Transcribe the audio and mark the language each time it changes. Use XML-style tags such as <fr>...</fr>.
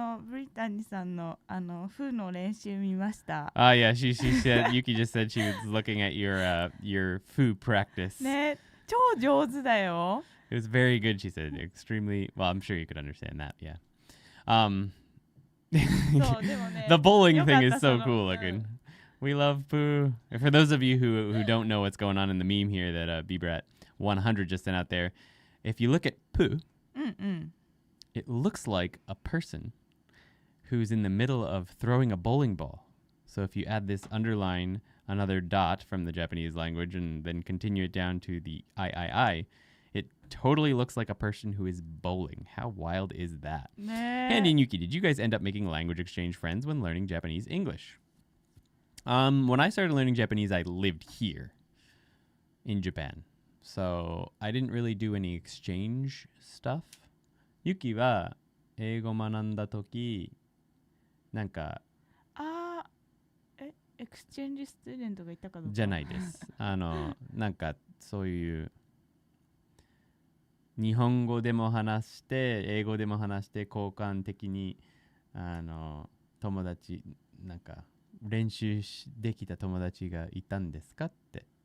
<ja>ブリタニさんのフの練習見ました。</ja> <en>Yeah, she said Yuki just said she was looking at your foo practice.</en> <ja>ね、超上手だよ。</ja> <en>It was very good, she said. Extremely well. I'm sure you could understand that. Yeah. The bowling thing is so cool looking. We love Pooh. For those of you who don't know what's going on in the meme here that Bebrat100 just sent out there, if you look at Pooh, it looks like a person who's in the middle of throwing a bowling ball. So if you add this underline, another dot from the Japanese language, and then continue it down to the I, it totally looks like a person who is bowling. How wild is that? Andy and Yuki, did you guys end up making language exchange friends when learning Japanese English? When I started learning Japanese, I lived here in Japan. So I didn't really do any exchange stuff.</en> <ja>Yuki は英語学んだとき、なんかエクスチェンジスチューデントがいたかどうかじゃないです。なんかそういう日本語でも話して英語でも話して交換的に友達なんか練習できた友達がいたんですかって。</ja>